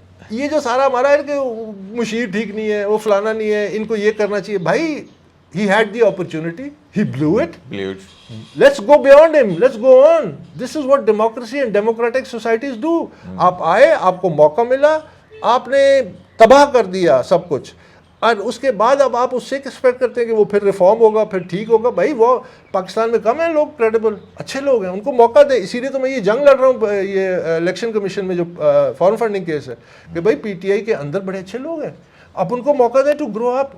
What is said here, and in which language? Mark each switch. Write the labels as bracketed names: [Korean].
[Urdu] یہ جو سارا ہمارا ہے کہ مشیر ٹھیک نہیں ہے, وہ فلانا نہیں ہے, ان کو یہ کرنا چاہیے. [English] بھائی he had the opportunity, he blew it. Let's go beyond him, let's go on. This is what democracy and democratic societies do. [Urdu] آپ آئے, آپ کو موقع ملا, آپ نے تباہ کر دیا سب کچھ, اور اس کے بعد اب آپ اس سے ایکسپیکٹ کرتے ہیں کہ وہ پھر ریفارم ہوگا, پھر ٹھیک ہوگا. بھائی وہ پاکستان میں کم ہیں لوگ کریڈیبل, اچھے لوگ ہیں, ان کو موقع دیں. اسی لیے تو میں یہ جنگ لڑ رہا ہوں یہ الیکشن کمیشن میں جو فارم فنڈنگ کیس ہے, کہ بھائی پی ٹی آئی کے اندر بڑے اچھے لوگ ہیں, آپ ان کو موقع دیں [English] To grow up.